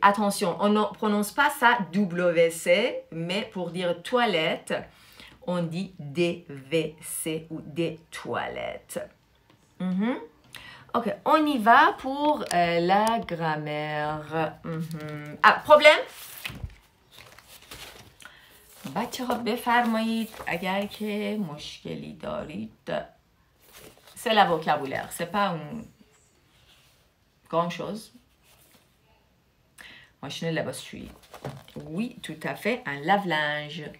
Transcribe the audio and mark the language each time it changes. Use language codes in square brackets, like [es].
[fr] Attention, on ne prononce pas ça WC, mais pour dire toilette, on dit des WC ou des toilettes. Ok, on y va pour la grammaire. Ah, problème? [fa] بچه ها بفرمایید اگر که مشکلی دارید. [fr] C'est la vocabulaire, c'est pas une grande chose. Machine لباسشویی. Oui, tout à fait, un lave-linge.